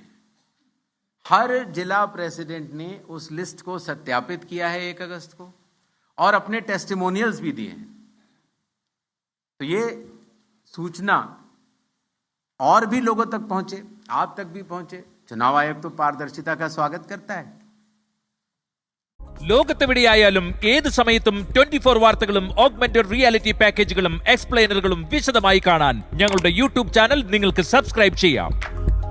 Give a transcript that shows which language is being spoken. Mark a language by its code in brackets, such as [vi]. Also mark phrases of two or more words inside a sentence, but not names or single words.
[hi] हर जिला प्रेसिडेंट ने उस लिस्ट को सत्यापित किया है 1 अगस्त को और अपने टेस्टिमोनियल्स भी दिए हैं। तो ये सूचना और भी लोगों तक पहुंचे, आप तक भी पहुंचे। चुनाव आयोग तो पारदर्शिता का स्वागत करता है। [ml] ലോകത്തെവിടെയായാലും ഏത് സമയത്തും 24 വാർത്തകളും [en] augmented reality [ml] പാക്കേജുകളും എക്സ്പ്ലെയിനറുകളും വിശദമായി കാണാൻ ഞങ്ങളുടെ യൂട്യൂബ് ചാനൽ നിങ്ങൾക്ക് സബ്സ്ക്രൈബ് ചെയ്യാം.